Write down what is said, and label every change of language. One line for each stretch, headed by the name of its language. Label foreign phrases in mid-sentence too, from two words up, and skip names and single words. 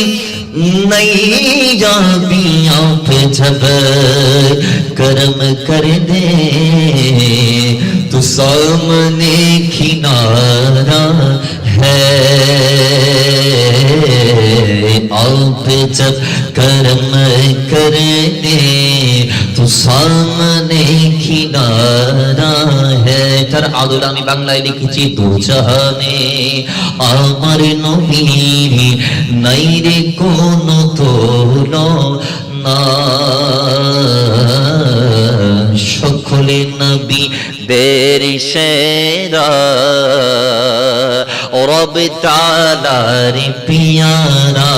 Urdu: نیا بھی، آپ جب کرم کر دے تو سامنے کنارہ ہے، آپ جب کرم کر دے تو سامنے کنارہ ہے।
Bangla: তার আদল আমি বাংলায় লিখেছি, দু জাহানে আমার নবীর নাই রে কোনো তুলনা, সকলে নবীদের সেরা রব তাআলার পিয়ারা।